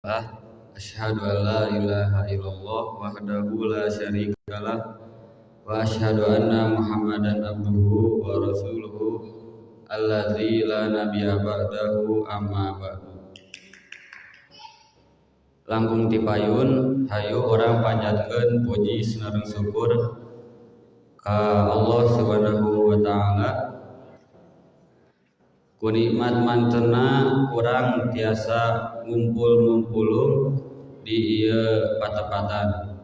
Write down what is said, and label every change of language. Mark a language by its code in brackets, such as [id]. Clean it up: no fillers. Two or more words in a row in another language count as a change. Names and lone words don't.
[ar] أشهد أن لا إله إلا الله وحده لا شريك له وأشهد أن محمدا عبده ورسوله الذي لا نبي بعده أما بعد. [su] Langkung tipayun hayu orang panjatkeun puji sareng syukur ka Allah [ar] سبحانه وتعالى. [su] Ku nikmat mantena urang tiasa ngumpul-ngumpulung di ieu patepatan.